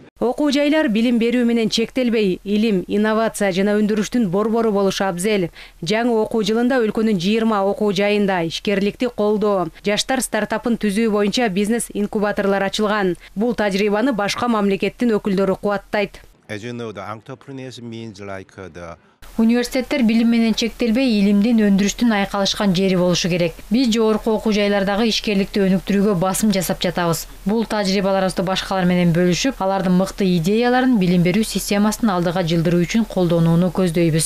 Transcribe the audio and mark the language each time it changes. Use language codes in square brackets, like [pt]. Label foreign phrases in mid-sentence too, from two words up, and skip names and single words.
[ky] Окуу жайлар билим берүү менен чектелбей, илим, инновация жана өндүрүштүн борбору болушу абзел. Жаңы окуу жылында өлкөнүн 20 окуу жайында ишкерликти колдоо, жаштар стартапын түзүү боюнча бизнес инкубаторлор ачылган. Бул тажрыйбаны башка мамлекеттин өкүлдөрү кубаттайт. [en] As you know, the entrepreneurs means like the [ky] Университеттер билим менен чектелбей, илимдин өндүрүштүн айкалышкан жери болушу керек. Биз жогорку окуу жайлардагы ишкерликти өнүктүрүүгө басым жасап жатабыз. Бул тажрыйбаларыбызды башкалар менен бөлүшүп, алардын мыкты идеяларын билим берүү системасын алдыга жылдыруу үчүн колдонууну көздөйбүз.